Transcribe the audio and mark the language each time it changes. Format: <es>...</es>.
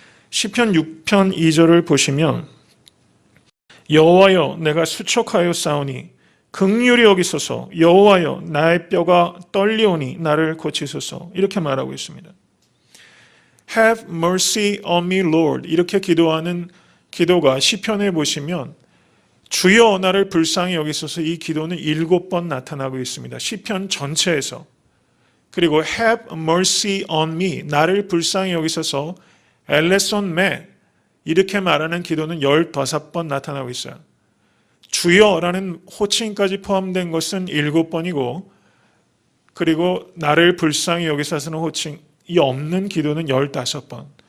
<ko>시편 6편 2절을 보시면 여호와여 내가 수척하여 싸우니 긍휼히 여기소서 여호와여 나의 뼈가 떨리오니 나를 고치소서 이렇게 말하고 있습니다.</ko> <en>Have mercy on me, Lord.</en> <ko>이렇게 기도하는 기도가 시편에 보시면 주여 나를 불쌍히 여기소서 이 기도는 7번 나타나고 있습니다. 시편 전체에서. 그리고</ko> <en>Have mercy on me.</en> <ko>나를 불쌍히 여기소서 엘레손 메 이렇게 말하는 기도는 15번 나타나고 있어요. 주여라는 호칭까지 포함된 것은 7번이고 그리고 나를 불쌍히 여기사서는 호칭이 없는 기도는 15번.</ko>